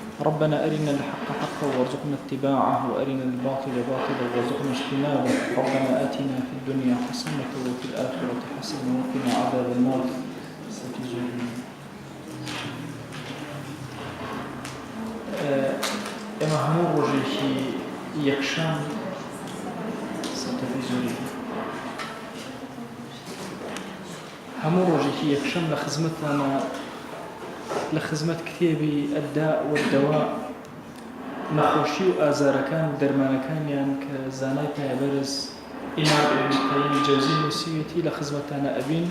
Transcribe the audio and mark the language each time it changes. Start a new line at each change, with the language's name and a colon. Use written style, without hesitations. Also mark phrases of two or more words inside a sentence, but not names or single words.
Arabic: ربنا أرنا الحق حقا وارزقنا اتباعه وأرنا الباطل باطلا وارزقنا اجتنابه ربنا آتنا في الدنيا حسنة وفي الآخرة حسنة وقنا عذاب النار
Central Kurdish: ئێمە هەموو ڕۆژێکی یەکشەم هەموو ڕۆژێکی یەکشەم لە خزمەتانە لە خزمەت کتێبی ئەدداء والدەواء نەخۆشی و ئازارەکان و دەرمانەکانیان کە زانای پایەبەرز ئیمام ئیبن قەییم جەوزی نووسیوێتی لە خزمەتانە ئەبین.